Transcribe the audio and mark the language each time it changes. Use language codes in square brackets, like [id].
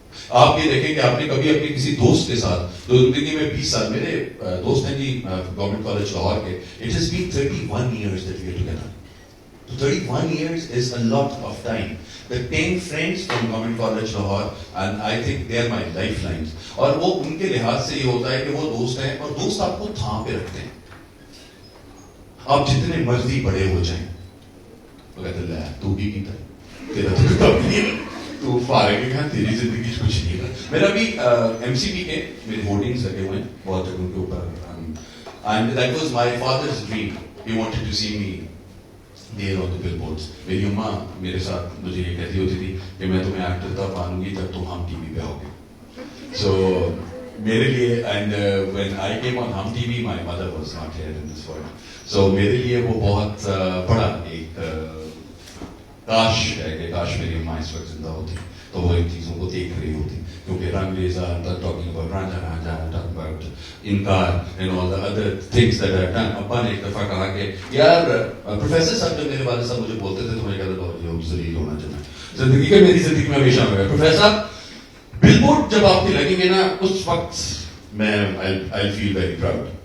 [ur] آپ یہ دیکھیں کہ آپ نے کبھی اپنے کسی دوست کے ساتھ جو زندگی میں 20 سال, میرے دوست ہیں جی گورنمنٹ کالج لاہور کے, [en] It has been 31 years that we are together. 31 years is a lot of time. The 10 friends from Government College Lahore, and I think they are my lifelines. [ur] اور وہ ان کے لحاظ سے یہ ہوتا ہے کہ وہ دوست ہیں, اور دوست آپ کو تھام پہ رکھتے ہیں. آپ جتنے مرضی بڑے ہو جائیں, وہ کہتے ہیں تو بھی پیتا ہے, تیرا تو کب نہیں ہے, تو فارغ ہے کہاں, تیری زندگی کچھ نہیں ہے. میرا بھی ایم سی بی کے میرے ہورڈنگز لگے ہوئے ہیں بہت جگہوں کے اوپر, [en] and that was my father's dream. He wanted to see me there on the billboards. [ur] میری اماں میرے ساتھ مجھے یہ کہتی ہوتی تھی کہ میں تمہیں ایکٹر تب مانوں گی جب تم ہم ٹی وی پہ ہوگے. [en] So [ur] میرے لیے, [en] and when I came on Hum TV, my mother was not here in this world. [ur] So میرے لیے وہ بہت بڑا ایک کاش ہے کہ کاش میری اماں اس وقت زندہ ہوتی تو وہ ان چیزوں کو دیکھ رہی ہوتی, کیونکہ رنگ ریزا, [en] talking about [ur] Ranjha Ranjha, talking about انکار [en] and all the other things that I've done. [ur] ابا نے ایک دفعہ کہا کہ یار پروفیسر صاحب, جو میرے والد صاحب مجھے بولتے تھے تو میں کہتا تھا یہ ذلیل ہونا چاہیے زندگی کا, میری زندگی میں ہمیشہ میں پروفیسر بل بورڈ جب آپ کے لگیں گے نا اس وقت میں [en] I'll feel very proud.